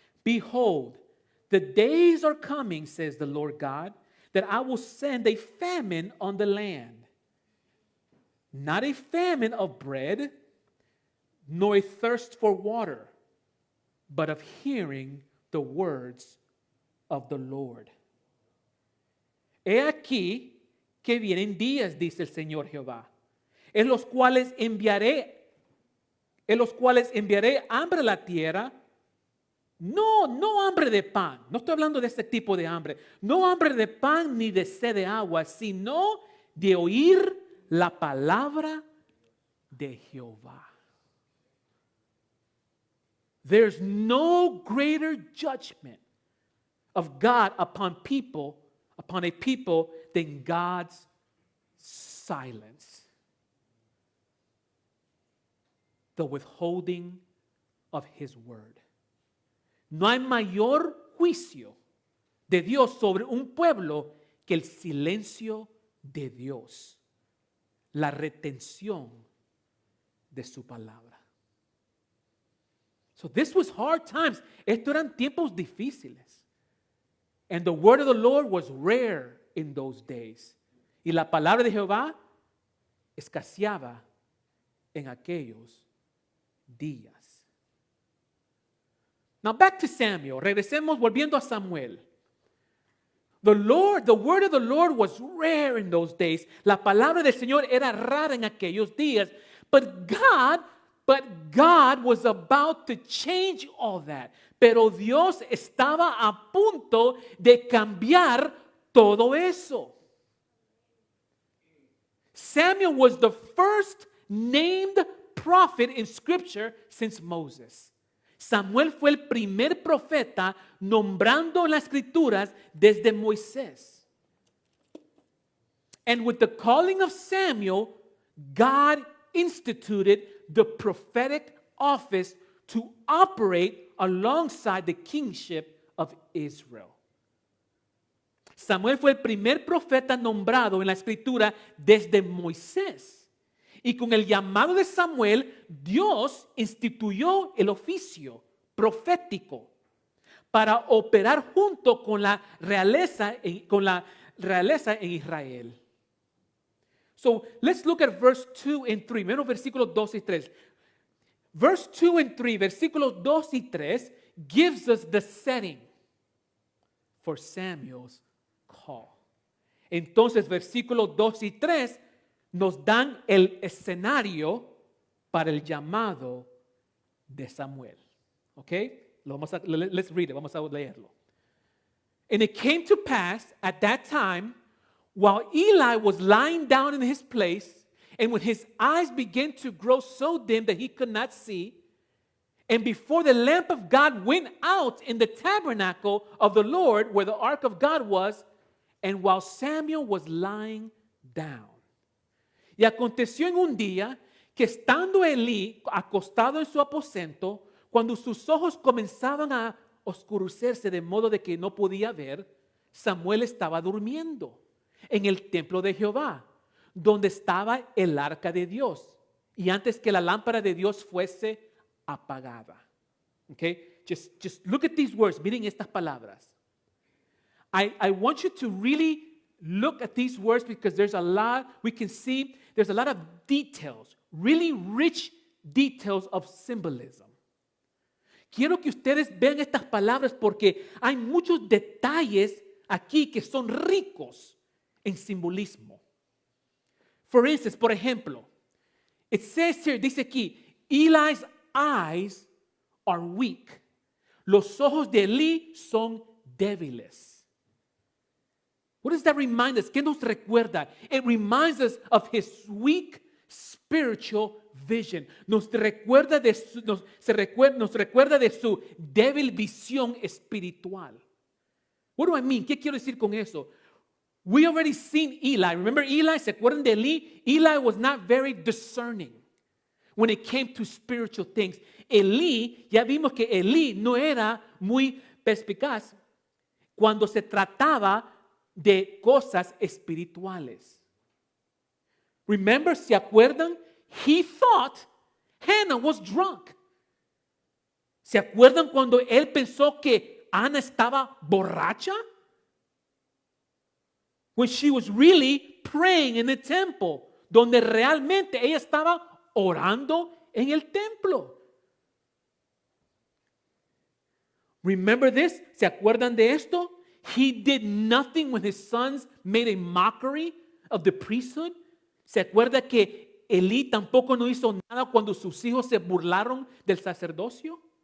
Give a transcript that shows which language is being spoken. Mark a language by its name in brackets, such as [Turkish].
[English] Behold, the days are coming, says the Lord God, that I will send a famine on the land. Not a famine of bread, nor a thirst for water, but of hearing the words of the Lord. [Spanish] He aquí que vienen días, dice el Señor Jehová, en los cuales enviaré hambre a la tierra. No hambre de pan. No estoy hablando de este tipo de hambre. No hambre de pan ni de sed de agua, sino de oír la palabra de Jehová. [English] There's no greater judgment of God upon a people than God's silence. The withholding of his word. [Spanish] No hay mayor juicio de Dios sobre un pueblo que el silencio de Dios, la retención de su palabra. [English] So this was hard times. [Spanish] Estos eran tiempos difíciles. [English] And the word of the Lord was rare in those days. [Spanish] Y la palabra de Jehová escaseaba en aquellos días. [English] Now back to Samuel. [Spanish] Regresemos volviendo a Samuel. [English] The word of the Lord was rare in those days. [Spanish] La palabra del Señor era rara en aquellos días. [English] But God was about to change all that. [Spanish] Pero Dios estaba a punto de cambiar todo eso. [English] Samuel was the first named prophet in Scripture since Moses. [Spanish] Samuel fue el primer profeta nombrando en las Escrituras desde Moisés. [English] And with the calling of Samuel, God instituted the prophetic office to operate alongside the kingship of Israel. [Spanish] Samuel fue el primer profeta nombrado en la Escritura desde Moisés. Y con el llamado de Samuel, Dios instituyó el oficio profético para operar junto con la realeza en Israel. [English] So let's look at verse 2 and 3. [Spanish] Menos versículos 2 y 3. [English] Verse 2 and 3, [Spanish] versículos 2 y 3 [English] gives us the setting for Samuel's call. [Spanish] Entonces, versículos 2 y 3 nos dan el escenario para el llamado de Samuel. ¿Ok? [English] Let's read it. [Spanish] Vamos a leerlo. [English] And it came to pass at that time, while Eli was lying down in his place, and when his eyes began to grow so dim that he could not see, and before the lamp of God went out in the tabernacle of the Lord, where the ark of God was, and while Samuel was lying down. [Spanish] Y aconteció en un día que estando Elí acostado en su aposento, cuando sus ojos comenzaban a oscurecerse de modo de que no podía ver, Samuel estaba durmiendo en el templo de Jehová, donde estaba el arca de Dios, y antes que la lámpara de Dios fuese apagada. [English] Okay? Just look at these words, [Spanish] miren estas palabras. [English] I want you to really look at these words because there's a lot, we can see there's a lot of details, really rich details of symbolism. [Spanish] Quiero que ustedes vean estas palabras porque hay muchos detalles aquí que son ricos en simbolismo. [English] For instance, [Spanish] por ejemplo, [English] it says here, [Spanish] dice aquí, [English] Eli's eyes are weak. [Spanish] Los ojos de Elí son débiles. [English] What does that remind us? [Spanish] ¿Qué nos recuerda? [English] It reminds us of his weak spiritual vision. [Spanish] Nos recuerda de su débil visión espiritual. [English] What do I mean? [Spanish] ¿Qué quiero decir con eso? [English] We already seen Eli. Remember Eli? [Spanish] ¿Se acuerdan de Eli? [English] Eli was not very discerning when it came to spiritual things. [Spanish] Eli, ya vimos que Eli no era muy perspicaz cuando se trataba de cosas espirituales. [English] Remember, [Spanish] ¿se acuerdan? [English] He thought Hannah was drunk. [Spanish] ¿Se acuerdan cuando él pensó que Ana estaba borracha? [English] When she was really praying in the temple, [Spanish] donde realmente ella estaba orando en el templo. [English] Remember this? [Spanish] ¿Se acuerdan de esto? [English] He did nothing when his sons made a mockery of the priesthood. [Spanish] ¿Se acuerda que Elí tampoco no hizo nada cuando sus hijos se burlaron del sacerdocio?